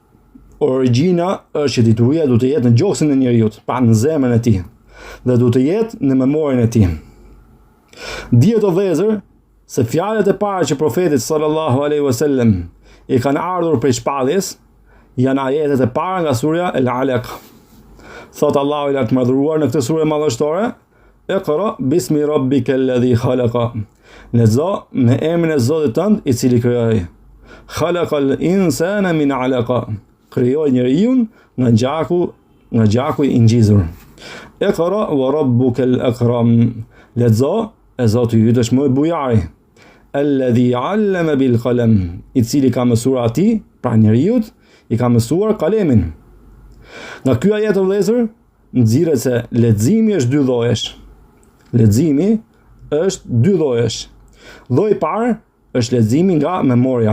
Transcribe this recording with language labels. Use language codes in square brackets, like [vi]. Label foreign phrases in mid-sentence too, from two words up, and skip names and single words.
[sq] Përndryshe, Origjina është që dituria du të jetë në gjoksin e njeriut, pa në zemrën e tij, dhe du të jetë në memorin e tij. Dihet o vëllezër se fjalët e para që profeti [ar] صلى الله عليه وسلم [sq] i kanë ardhur prej shpalljes janë ajetet e para nga surja Al-Alaq. Thot Allahu i lartë madhëruar në këtë sure madhështore: [ar] اقرأ باسم ربك الذي خلق. [sq] Lezo me emrin e Zotit tënd i cili krijoi. [ar] خلق الإنسان من علق. [sq] Krijoi njeriu nga gjaku i ngjizur. [ar] اقرأ وربك الأكرم. [sq] Lezo e Zoti yt është më i bujari. [ar] الذي علم بالقلم. [sq] I cili ka mësuar atij, pra njeriu, i ka mësuar kalemin. Nga ky ajet o vëllezër, nxirret se leximi është dy llojesh. Leximi është dy llojesh. Lloji i parë është leximi nga memoria.